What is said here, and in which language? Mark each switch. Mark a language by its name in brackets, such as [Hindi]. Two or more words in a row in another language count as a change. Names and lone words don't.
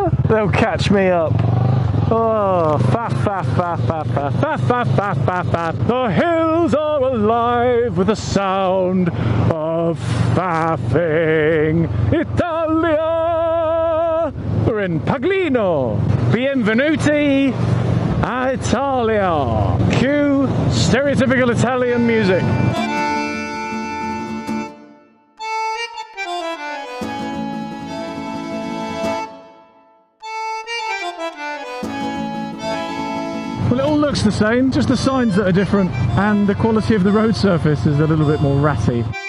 [English] They'll catch me up. Oh, fa fa fa fa fa fa fa fa fa fa. The hills are alive with the sound of faffing. Italia! We're in Paglino. [Italian] Bienvenuti a Italia. [English] Cue stereotypical Italian music. Well, it all looks the same, just the signs that are different, and the quality of the road surface is a little bit more ratty.